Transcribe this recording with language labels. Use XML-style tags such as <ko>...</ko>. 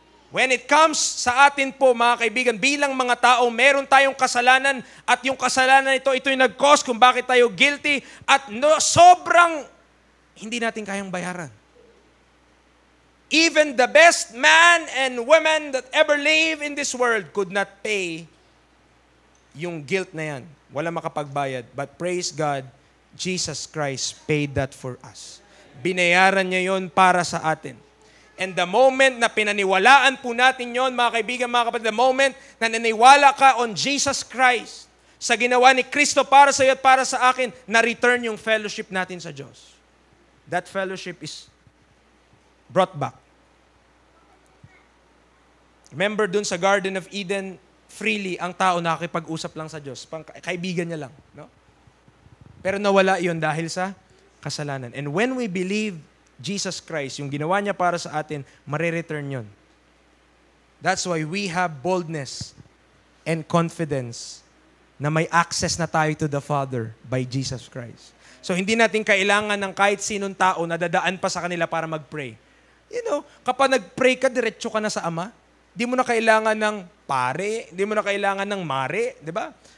<en>When it comes</en> <tl>sa atin po, mga kaibigan, bilang mga tao, meron tayong kasalanan at yung kasalanan ito yung nag-cause kung bakit tayo guilty at sobrang hindi natin kayang bayaran.</tl> <en>Even the best man and woman that ever live in this world could not pay</en> <tl>yung guilt na yan. Wala makapagbayad.</tl> <en>But praise God, Jesus Christ paid that for us.</en> <tl>Binayaran niya yon para sa atin.</tl> <en>And the moment</en> <tl>na pinaniwalaan po natin yon, mga kaibigan, mga kapatid,</tl> <en>the moment</en> <tl>na naniwala ka</tl> <en>on Jesus Christ,</en> <tl>sa ginawa ni Kristo para sa iyo at para sa akin, na-return yung fellowship natin sa Diyos.</tl> <en>That fellowship is brought back.</en> <tl>Remember dun sa Garden of Eden, freely ang tao nakakipag-usap lang sa Diyos. Kaibigan niya lang. No? Pero nawala yon dahil sa kasalanan.</tl> <en>And when we believe Jesus Christ,</en> <tl>yung ginawa niya para sa atin, marireturn yun.</tl> <en>That's why we have boldness and confidence</en> <tl>na may access na tayo</tl> <en>to the Father by Jesus Christ.</en> <tl>So hindi natin kailangan ng kahit sinong tao na dadaan pa sa kanila para mag-pray.</tl> <en>You know,</en> <tl>kapag nag-pray ka, diretso ka na sa Ama. Di mo na kailangan ng pare, di mo na kailangan ng mare, di ba?</tl>